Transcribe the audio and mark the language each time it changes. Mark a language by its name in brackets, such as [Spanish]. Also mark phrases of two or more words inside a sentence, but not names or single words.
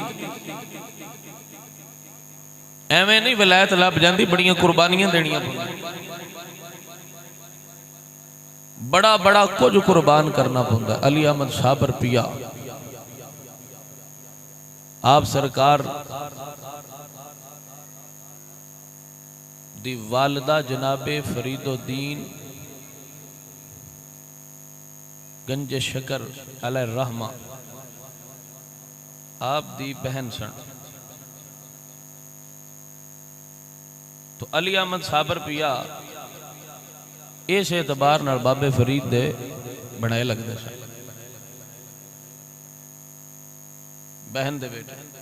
[Punjabi] ایویں نہیں ولایت لبھ جاتی، بڑیاں قربانیاں دینیاں پوندیاں، بڑا بڑا کجھ قربان کرنا پوندا. علی احمد صابر پیا آپ سرکار دی والدہ جنابِ فریدالدین گنج شکر [Arabic] عليه رحمة [Punjabi] آپ دی بہن سن. تو علی احمد صابر پیا اس اعتبار نال بابے فرید دے بنائے لگدے سن، بہن دے بیٹے.